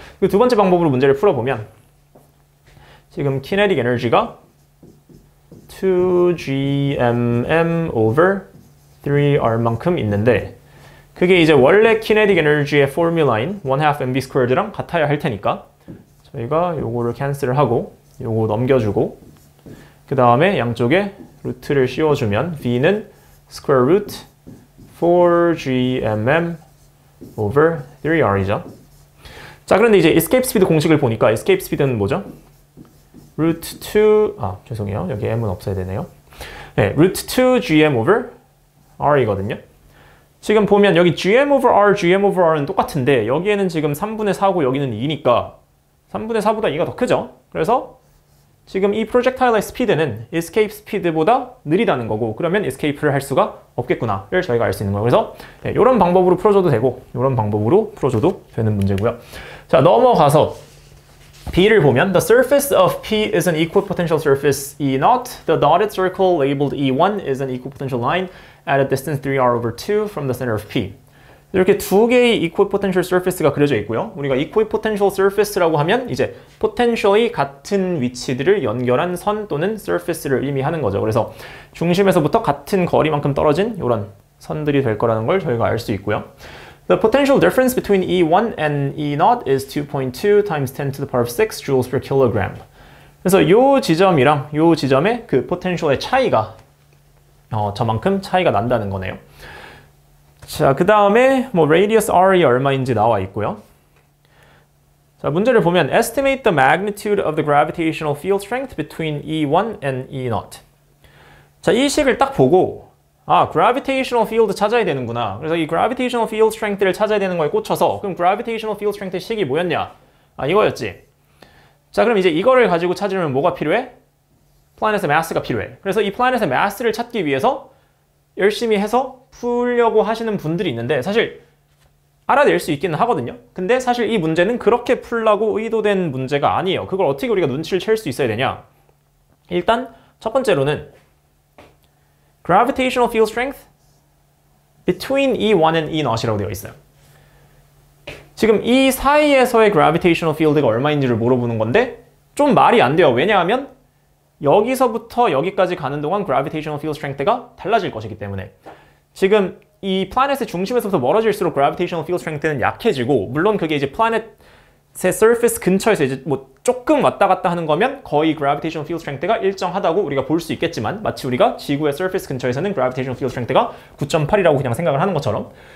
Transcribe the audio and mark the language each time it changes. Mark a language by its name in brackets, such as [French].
[Korean] 그 두 번째 방법으로 문제를 풀어보면 지금 kinetic 에너지가 2GMM over 3R만큼 있는데 그게 이제 원래 kinetic 에너지의 포뮬라인 1/2 mv²랑 같아야 할 테니까 저희가 요거를 캔슬을 하고 요거 넘겨주고 그 다음에 양쪽에 루트를 씌워주면 V는 square root 4GMM over 3R이죠. 자, 그런데 이제 escape 스피드 공식을 보니까 escape 스피드는 뭐죠? root 2, 죄송해요. 여기 m은 없어야 되네요. 네, root 2gm over r이거든요. 지금 보면 여기 gm over r, gm over r은 똑같은데 여기에는 지금 3분의 4고 여기는 2니까 3분의 4보다 2가 더 크죠? 그래서 지금 이 프로젝타일의 스피드는 escape 스피드보다 느리다는 거고 그러면 escape를 할 수가 없겠구나를 저희가 알 수 있는 거예요. 그래서 이런 방법으로 풀어줘도 되고 이런 방법으로 풀어줘도 되는 문제고요. 자, 넘어가서 B를 보면 [English] the surface of P is an equipotential surface E0. The dotted circle labeled E1 is an equipotential line at a distance 3r over 2 from the center of P. [Korean] 이렇게 두 개의 equipotential surface가 그려져 있고요. 우리가 equipotential surface라고 하면 이제 potentially 같은 위치들을 연결한 선 또는 surface를 의미하는 거죠. 그래서 중심에서부터 같은 거리만큼 떨어진 이런 선들이 될 거라는 걸 저희가 알 수 있고요. [English] The potential difference between E1 and E0 is 2.2 times 10 to the power of 6 joules per kilogram. [Korean] 그래서 이 지점이랑 이 지점의 그 potential의 차이가 저만큼 차이가 난다는 거네요. 자, 그 다음에 뭐 radius r이 얼마인지 나와 있고요. 자, 문제를 보면 [English] estimate the magnitude of the gravitational field strength between E1 and E0. [Korean] 자, 이 식을 딱 보고 gravitational field 찾아야 되는구나. 그래서 이 gravitational field strength를 찾아야 되는 거에 꽂혀서 그럼 gravitational field strength 식이 뭐였냐? 이거였지. 자, 그럼 이제 이거를 가지고 찾으려면 뭐가 필요해? 플래닛의 mass가 필요해. 그래서 이 플래닛의 mass를 찾기 위해서 열심히 해서 풀려고 하시는 분들이 있는데 사실 알아낼 수 있기는 하거든요. 근데 사실 이 문제는 그렇게 풀라고 의도된 문제가 아니에요. 그걸 어떻게 우리가 눈치를 챌 수 있어야 되냐? 일단 첫 번째로는 [English] gravitational field strength between E1 and E0 [Korean] 이라고 되어 있어요. 지금 이 사이에서의 gravitational field가 얼마인지를 물어보는 건데 좀 말이 안 돼요. 왜냐하면 여기서부터 여기까지 가는 동안 gravitational field strength가 달라질 것이기 때문에 지금 이 플래닛의 중심에서부터 멀어질수록 gravitational field strength는 약해지고 물론 그게 이제 플래닛의 surface 근처에서 이제 뭐 조금 왔다 갔다 하는 거면 거의 gravitational field strength가 일정하다고 우리가 볼 수 있겠지만 마치 우리가 지구의 surface 근처에서는 gravitational field strength가 9.8이라고 그냥 생각을 하는 것처럼